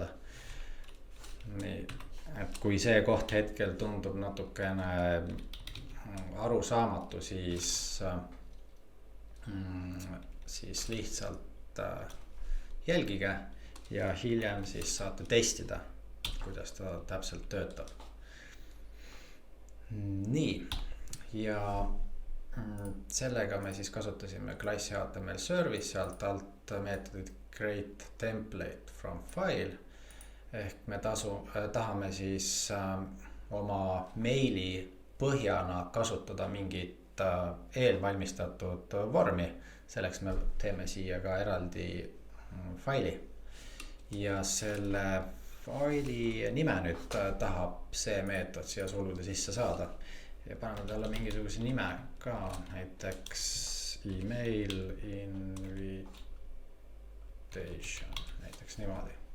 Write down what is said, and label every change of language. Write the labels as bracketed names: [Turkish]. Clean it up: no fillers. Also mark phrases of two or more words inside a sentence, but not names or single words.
[Estonian] Nii, et kui see koht hetkel tundub natukene arusaamatu, siis lihtsalt jälgige ja hiljem siis saate testida, kuidas ta täpselt töötab. Nii, ja sellega me siis kasutasime klassi [English] HTML service, [Estonian] sealt alt meetodit [English] create template from file [Estonian] ehk me tahame siis oma meili põhjana kasutada mingit eelvalmistatud vormi. Selleks me teeme siia ka eraldi faili ja selle faili nime nüüd tahab see meetod siia sulude sisse saada ja paneme talle mingisuguse nime ka, näiteks [English] email invitation, [Estonian] näiteks niimoodi.